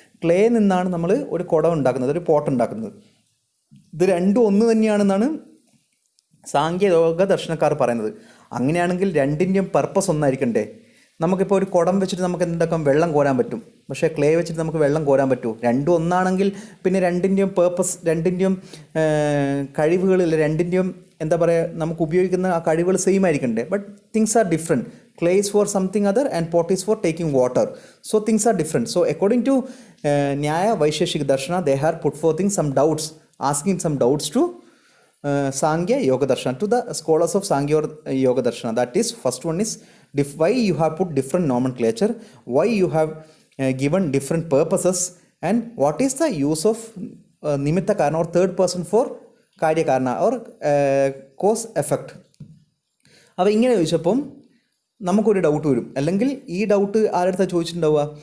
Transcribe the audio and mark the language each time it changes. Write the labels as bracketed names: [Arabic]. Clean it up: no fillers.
[Malayalam] Clay നിന്നാണ് നമ്മൾ ഒരു കുടം ഉണ്ടാക്കുന്നത്, ഒരു പോട്ട് ഉണ്ടാക്കുന്നത്. ഇത് രണ്ടും ഒന്ന് തന്നെയാണെന്നാണ് സാങ്കേതിക ദർശനക്കാർ പറയുന്നത്. അങ്ങനെയാണെങ്കിൽ രണ്ടിൻ്റെയും പർപ്പസ് ഒന്നായിരിക്കണ്ടേ? നമുക്കിപ്പോൾ ഒരു കുടം വെച്ചിട്ട് നമുക്ക് എന്താക്കാം വെള്ളം കോരാൻ പറ്റും. പക്ഷേ ക്ലേ വെച്ചിട്ട് നമുക്ക് വെള്ളം കോരാൻ പറ്റുമോ? രണ്ടും ഒന്നാണെങ്കിൽ പിന്നെ രണ്ടിൻ്റെയും പേർപ്പസ്, രണ്ടിൻ്റെയും കഴിവുകളിൽ, രണ്ടിൻ്റെയും എന്താ പറയുക, നമുക്ക് ഉപയോഗിക്കുന്ന ആ കഴിവുകൾ same ആയിരിക്കണ്ടേ? [English] But things are different. Clay is for something other and pot is for taking water. So things are different. So according to Nyaya Vaisheshika Darshana, they are put forth some doubts, asking some doubts to Sankhya Yoga Darshana, to the scholars of Sankhya or Yoga Darshana. That is, first one is why you have put different nomenclature, why you have given different purposes, and what is the use of Nimitta Karana or third person for Karya Karana or cause effect. [Malayalam] അപ്പോൾ ഇങ്ങനെ ചോദിച്ചപ്പം നമുക്കൊരു doubt വരും. അല്ലെങ്കിൽ ഈ doubt ആരുടെ ചോദിച്ചിട്ടുണ്ടാവുക?